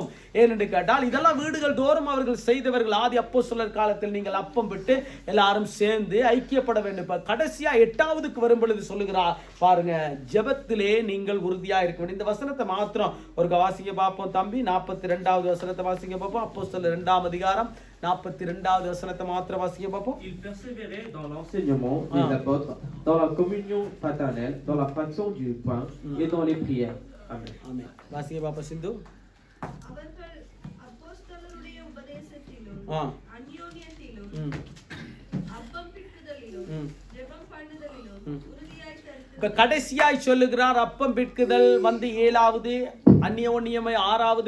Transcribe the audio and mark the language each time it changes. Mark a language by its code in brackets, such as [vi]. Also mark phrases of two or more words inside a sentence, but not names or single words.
[ta] ஏனென்று கேட்டால், இதெல்லாம் வீடுகள் தோறும் அவர்கள் செய்தவர்கள். ஆதி அப்போஸ்தலர் காலத்தில் நீங்கள் அப்பம் விட்டு எல்லாரும் சேர்ந்து ஐக்கியப்பட வேண்டும். இப்ப கடைசியா 8ஆவதுக்கு வரும் பொழுது சொல்லுகிறார் பாருங்க, ஜெபத்திலே நீங்கள் உறுதியா இருக்க வேண்டும். இந்த வசனத்தை மாத்திரம் ஒரு வாசிங்க பார்ப்போம் தம்பி. 42வது வசனத்தை வாசிங்க பார்ப்போம். அப்போஸ்தலர் 2ஆம் அதிகாரம் 42வது வசனத்தை மாத்திரம் வாசிங்க பார்ப்போம். [fr] Il persévérait dans l'enseignement des apôtres, dans la communion fraternelle, dans la fraction du pain et dans les prières. Amen. [ta] ஆமென். வாசிங்க பார்ப்போம் சிந்து. அவர்கள் அப்போஸ்தலருடைய உபதேசத்திலும் அந்யோன்யத்திலும் அப்பம் பிட்டுதலிலும் ஜெபம் பண்ணுதலிலும் உறுதியாய் கருத்து இப்ப கடைசியாய் சொல்லுகிறார், அப்பம் பிற்குதல் வந்து 7வது, அந்நியோன்யமை 6வது.